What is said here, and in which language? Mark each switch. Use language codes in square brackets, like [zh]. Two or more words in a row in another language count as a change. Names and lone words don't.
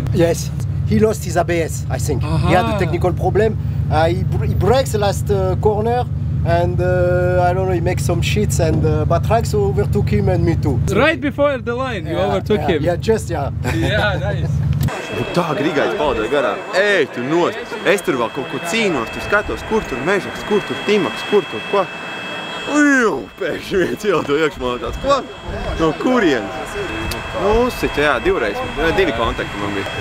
[en] Yes, he lost his ABS, I think. He had a technical problem. He breaks the last corner and I don't know, he makes some shits and Batrax overtook him and me too. Right before the line, you overtook him. Yeah, just, yeah. Yeah, nice. [lv] Tā Grigais palaidāja garām. Ej, tu nost! Es tur vēl kaut ko cīnos, tu skatos, kur tur Mežaks, kur tur Timaks, kur tur ko. Pēkšņi viens ieldo iekšmā tāds, ko? No kurienes? Uzsita, jā, 2 kontakti man bija.